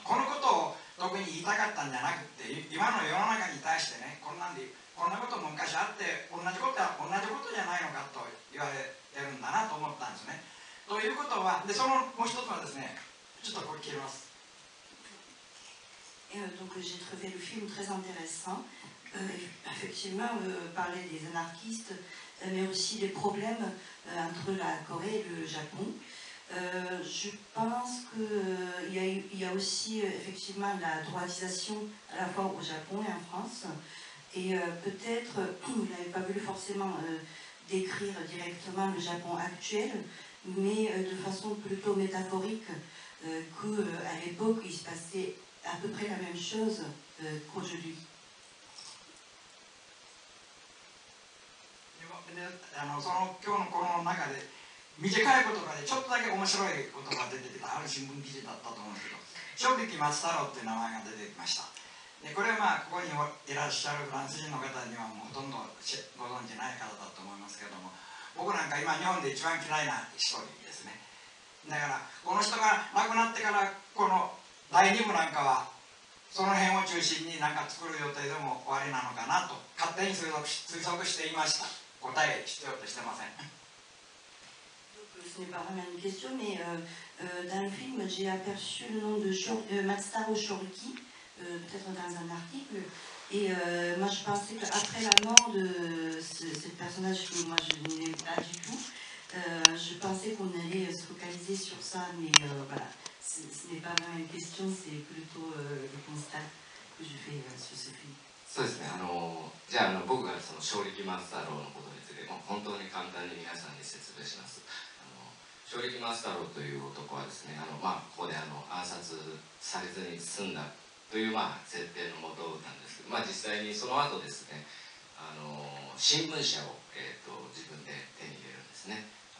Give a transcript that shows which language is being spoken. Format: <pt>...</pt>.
<ja>このことを特に言いたかったんじゃなくて、今の世の中に対してね、こんなことも昔あって同じことは同じことじゃないのかと言われてるんだなと思ったんですね。ということは、でそのもう一つはですね、ちょっとこれ切ります。</ja> <fr>Donc j'ai trouvé le film très intéressant. Effectivement, parler des anarchistes, mais aussi des problèmes entre la Corée et le Japon. Je pense qu'il y a aussi effectivement la droitisation à la fois au Japon et en France. Et peut-être, vous n'avez pas voulu forcément décrire directement le Japon actuel, mais de façon plutôt métaphorique, qu'à l'époque, il se passait à peu près la même chose qu'aujourd'hui.</fr> <ja>その今日のこの中で短い言葉でちょっとだけ面白い言葉が出てきたある新聞記事だったと思うんですけど正力松太郎っていう名前が出てきました。でこれはここにいらっしゃるフランス人の方にはもうほとんどご存じない方だと思いますけども僕なんか今日本で一番嫌いな一人ですね。だからこの人が亡くなってからこの第2部なんかはその辺を中心に何か作る予定でも終わりなのかなと勝手に推測していました。答え必要としてません。</ja> <fr>Ce n'est pas vraiment une question, mais dans le film, j'ai aperçu le nom de Matsutaro Shoriki, peut-être dans un article. Et moi, je pensais qu'après la mort de ce personnage que moi je n'aimais pas du tout, je pensais qu'on allait se focaliser sur ça, mais voilà, ce n'est pas vraiment une question, c'est plutôt le constat que je fais sur ce film.</fr> <ja>そうですね。じゃあ、僕がその正力松太郎のことについて、本当に簡単に皆さんに説明します。正力松太郎という男はですね、ここで暗殺されずに済んだという設定のもとなんですけど、実際にその後ですね、新聞社を、自分で手に入れるんですね。</ja>